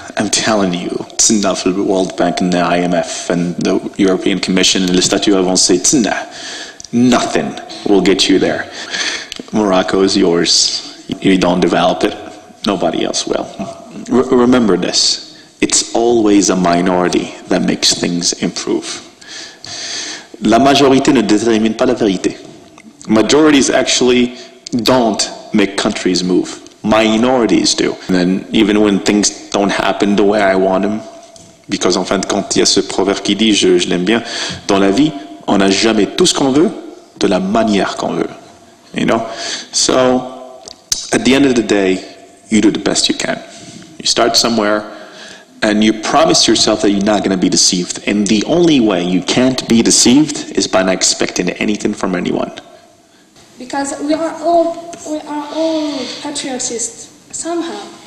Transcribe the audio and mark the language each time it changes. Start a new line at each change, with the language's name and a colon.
English: I'm telling you, it's enough of the World Bank and the IMF and the European Commission and the statut avancé. It's enough. Nothing will get you there. Morocco is yours. You don't develop it, nobody else will. Remember this. It's always a minority that makes things improve.
French: La majorité ne détermine pas la vérité.
English: Majorities actually don't make countries move. Minorities do. And then even when things don't happen the way I want them, because
French: en fin de compte, il y a ce proverbe qui dit, je l'aime bien, dans la vie, on n'a jamais tout ce qu'on veut de la manière qu'on veut.
English: You know? So, at the end of the day, you do the best you can. You start somewhere, and you promise yourself that you're not going to be deceived. And the only way you can't be deceived is by not expecting anything from anyone. Because we are all patriotists somehow.